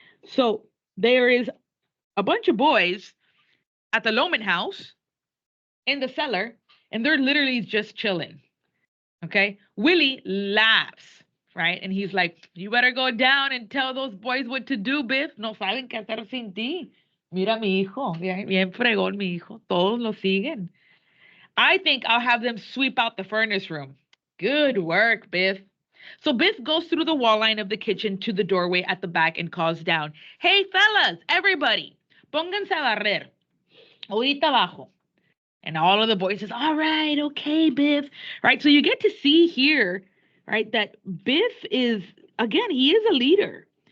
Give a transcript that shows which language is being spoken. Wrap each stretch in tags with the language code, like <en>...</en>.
<en>So there is a bunch of boys at the Loman house in the cellar, and they're literally just chilling. Okay? Willie laughs, right? And he's like, you better go down and tell those boys what to do, Biff.</en> <es>No saben qué hacer sin ti. Mira mi hijo, bien fregón mi hijo. Todos lo siguen.</es> <en>I think I'll have them sweep out the furnace room. Good work, Biff. So Biff goes through the wall line of the kitchen to the doorway at the back and calls down, hey, fellas, everybody,</en> <es>pónganse a barrer. Ahorita abajo.</es> <en>And all of the boys says, all right, okay, Biff. Right, so you get to see here, right, that Biff is, again, he is a leader.</en>